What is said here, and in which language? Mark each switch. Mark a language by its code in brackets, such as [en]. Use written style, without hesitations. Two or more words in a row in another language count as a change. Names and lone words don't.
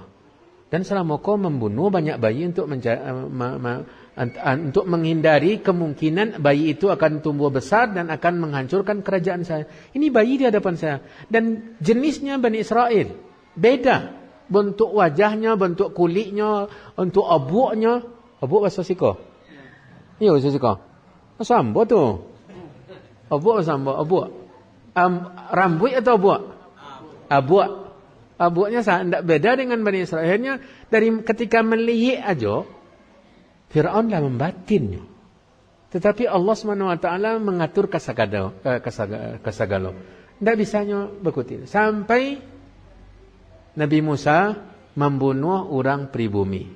[id] Dan selama kau membunuh banyak bayi untuk untuk menghindari kemungkinan bayi itu akan tumbuh besar dan akan menghancurkan kerajaan saya. Ini bayi di hadapan saya. Dan jenisnya Bani Israel. Beda. Bentuk wajahnya, bentuk kulitnya, bentuk abuknya. Abuk bahasa Siko? Iya bahasa Siko. Sambo tu. Abuk sambo, abuk. Rambut atau abuk? Abuk. Abuknya tidak beda dengan Bani Israel. Akhirnya dari ketika melihat aja, Fir'aun dah membatinnya. Tetapi Allah SWT mengatur kasagalo. Tidak bisanya berkutik. Sampai Nabi Musa membunuh orang pribumi.